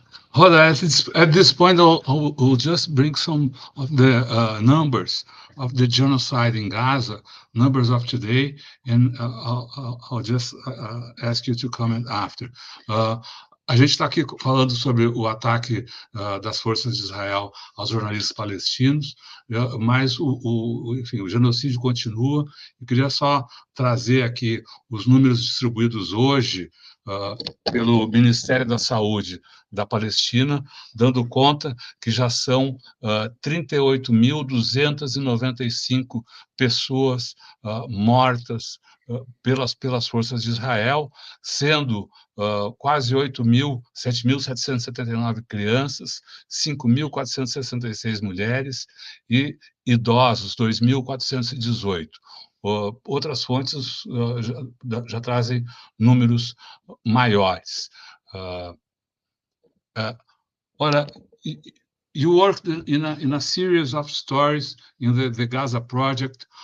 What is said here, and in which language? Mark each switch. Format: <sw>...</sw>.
<en>Hoda, at this point, I'll just bring some of the numbers of the genocide in Gaza, numbers of today, and I'll just ask you to comment after.</en> <pt>A gente está aqui falando sobre o ataque das forças de Israel aos jornalistas palestinos, mas enfim, o genocídio continua. Eu queria só trazer aqui os números distribuídos hoje pelo Ministério da Saúde da Palestina, dando conta que já são 38.295 pessoas mortas pelas forças de Israel, sendo quase 7.779 crianças, 5.466 mulheres e idosos, 2.418. Outras fontes já trazem números maiores. Ora,</pt> <en>you worked in a series of stories in the Gaza project.</en>